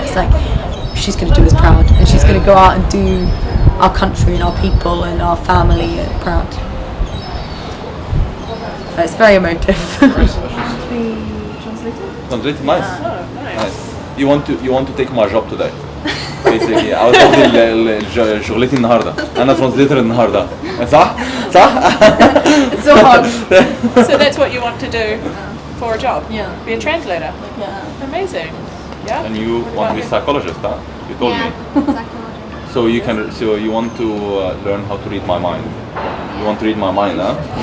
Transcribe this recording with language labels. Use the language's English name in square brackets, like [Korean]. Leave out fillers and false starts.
[English] It's like she's going to do us proud and she's going to go out and do our country and our people and our family proud. It's very emotive. Translated? Nice. Nice. You want to take my job today. Basically [Arabic] عاوز اخد شغلتي النهارده. انا ترانسليتر النهارده. صح؟ صح؟ [English] It's so hard. So that's what you want to do for a job? Yeah. Be a translator? Yeah. Amazing. Yeah. And you want to be a psychologist, huh? You told me. psychology. So you want to learn how to read my mind. You want to read my mind, huh?